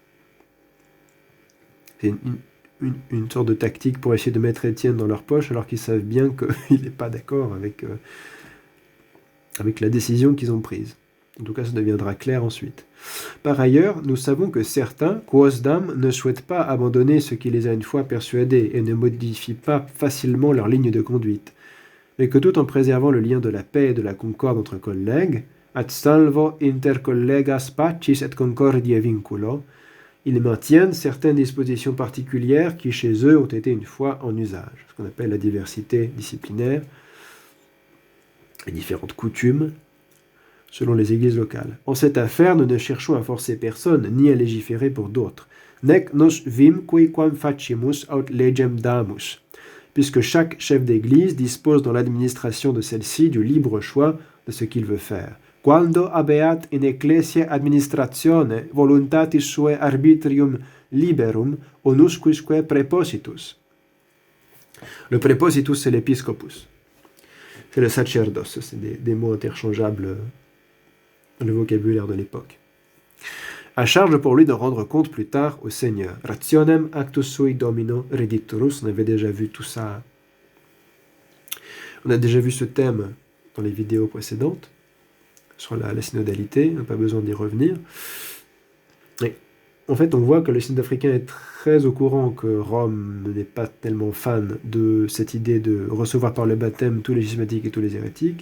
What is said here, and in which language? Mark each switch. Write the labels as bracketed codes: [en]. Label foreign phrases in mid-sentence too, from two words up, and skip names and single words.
[fr] C'est une sorte de tactique pour essayer de mettre Étienne dans leur poche, alors qu'ils savent bien qu'il n'est pas d'accord avec la décision qu'ils ont prise. En tout cas, ça deviendra clair ensuite. Par ailleurs, nous savons que certains, quosdam, ne souhaitent pas abandonner ce qui les a une fois persuadés et ne modifient pas facilement leur ligne de conduite, mais que tout en préservant le lien de la paix et de la concorde entre collègues, [la] ad salvo inter collegas pacis et concordia vinculo, [fr] ils maintiennent certaines dispositions particulières qui chez eux ont été une fois en usage, ce qu'on appelle la diversité disciplinaire, les différentes coutumes, selon les églises locales. En cette affaire, nous ne cherchons à forcer personne, ni à légiférer pour d'autres. [la] Nec nos vim quam facimus aut legem damus, [fr] puisque chaque chef d'église dispose dans l'administration de celle-ci du libre choix de ce qu'il veut faire. [la] Quando habeat in ecclesia administratione voluntatis suae arbitrium liberum onusquisque prepositus. [fr] Le prepositus, c'est l'épiscopus. C'est le sacerdoce, c'est des mots interchangeables dans le vocabulaire de l'époque. À charge pour lui de rendre compte plus tard au Seigneur. [la] Rationem actus sui domino redicturus. [fr] On avait déjà vu tout ça. On a déjà vu ce thème dans les vidéos précédentes sur la synodalité. On n'a pas besoin d'y revenir. Et en fait, on voit que le synode africain est très au courant que Rome n'est pas tellement fan de cette idée de recevoir par le baptême tous les schismatiques et tous les hérétiques.